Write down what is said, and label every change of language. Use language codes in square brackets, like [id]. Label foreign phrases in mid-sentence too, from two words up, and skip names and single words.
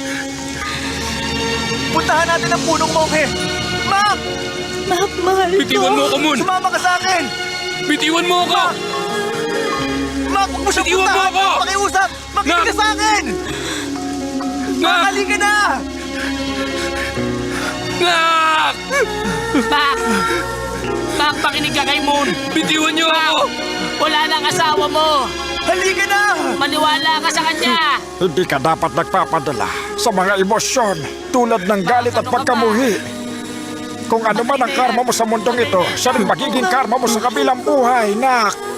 [tl] Puntahan natin ang punong monghe. Mac! Mac, mahal ko. Bitiwan mo ako, Moon! Sumama ka sa akin. Bitiwan mo ako! Mac, huwag mo siyang Bitiwan mo puntahan. ako! Pakiusap. Makinig ka Nak! sa akin. Mac, halika na. Nak! Mac! Mac, pakinig ka kay Moon! Bitiwan niyo ako! Wala na ang asawa mo! Halika na. Maniwala ka sa kanya! Hindi ka dapat nagpapadala sa mga emosyon tulad ng galit at pagkamuhi. Kung ano man ang karma mo sa mundong ito, siya rin magiging karma mo sa kabilang buhay, Nak.